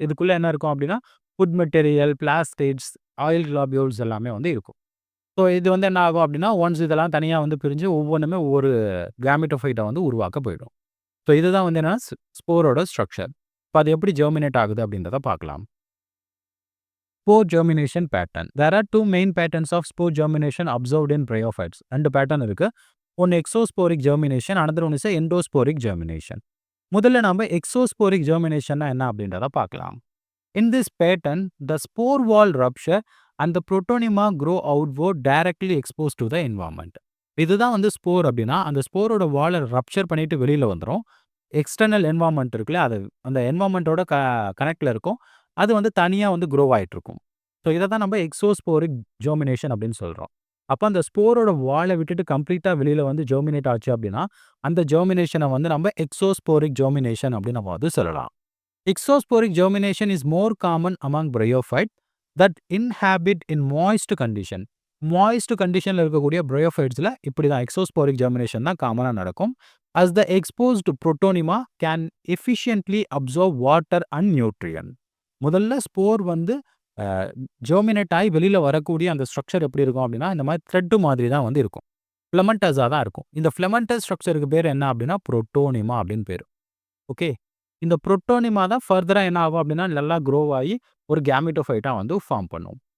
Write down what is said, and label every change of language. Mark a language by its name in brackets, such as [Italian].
[Tamil] இதுக்குள்ளே என்ன இருக்கும் அப்படின்னா ஃபுட் மெட்டீரியல், பிளாஸ்டிட்ஸ், ஆயில் கிளாபியூல்ஸ் எல்லாமே வந்து இருக்கும். ஸோ இது வந்து என்ன ஆகும் அப்படின்னா, ஒன்ஸ் இதெல்லாம் தனியாக வந்து பிரிஞ்சு ஒவ்வொன்றுமே ஒவ்வொரு கேமிட்டோஃபைட்டை வந்து உருவாக்க போயிடும். ஸோ இதுதான் வந்து என்னன்னா ஸ்போரோட ஸ்ட்ரக்சர். இப்போ அது எப்படி ஜெர்மினேட் ஆகுது அப்படின்றத பார்க்கலாம். [English] Spore germination pattern. There are two main patterns of spore germination observed in bryophytes. [Tamil] ரெண்டு பேட்டர்ன் இருக்கு. ஒன்று எக்ஸோஸ்போரிக் germination, [English] Another one is endosporic germination. [Tamil] முதல்ல நம்ம எக்ஸோஸ்போரிக் ஜெர்மினேஷன்னா என்ன அப்படின்றத பார்க்கலாம். [English] In this pattern, the spore wall rupture and the protonema grow outward directly exposed to the environment. [Tamil] இதுதான் வந்து ஸ்போர் அப்படின்னா, அந்த ஸ்போரோட வாலை ரப்ச்சர் பண்ணிட்டு வெளியில் வந்துடும். எக்ஸ்டர்னல் என்வாமெண்ட் இருக்குல்ல, அது அந்த என்வாமெண்ட்டோட கனெக்டில் இருக்கும். அது வந்து தனியாக வந்து க்ரோ ஆகிட்டு இருக்கும். ஸோ இதை தான் நம்ம எக்ஸோஸ்போரிக் ஜெர்மினேஷன் அப்படின்னு சொல்கிறோம். அப்போ அந்த ஸ்போரோட வாலை விட்டுட்டு கம்ப்ளீட்டாக வெளியில் வந்து ஜெர்மினேட் ஆச்சு அப்படின்னா, அந்த ஜெர்மினேஷனை வந்து நம்ம எக்ஸோஸ்போரிக் ஜெர்மினேஷன் அப்படின்னு நம்ம வந்து சொல்லலாம். [English] Exosporic germination is more common among bryophyte that inhabit in moist condition. [Tamil] Moist கண்டிஷனில் இருக்கக்கூடிய bryophytesல இப்படி தான் எக்ஸோஸ்போரிக் ஜெர்மினேஷன் தான் காமனாக நடக்கும். [English] as the exposed protonema can efficiently absorb water and nutrient. [Tamil] முதல்ல ஸ்போர் வந்து ஜெர்மினேட் ஆகி வெளியில் வரக்கூடிய அந்த ஸ்ட்ரக்சர் எப்படி இருக்கும் அப்படின்னா, இந்த மாதிரி த்ரெட்டு மாதிரி தான் வந்து இருக்கும். ஃப்ளமெண்டஸாக தான் இருக்கும். இந்த ஃப்ளமெண்டஸ் ஸ்ட்ரக்சருக்கு பேர் என்ன அப்படின்னா புரோட்டோனிமா அப்படின்னு பேர். ஓகே, இந்த புரோட்டோனிமா தான் ஃபர்தராக என்ன ஆகும் அப்படின்னா நல்லா க்ரோ ஆகி ஒரு கேமிட்டோஃபைட்டாக வந்து ஃபார்ம் பண்ணும்.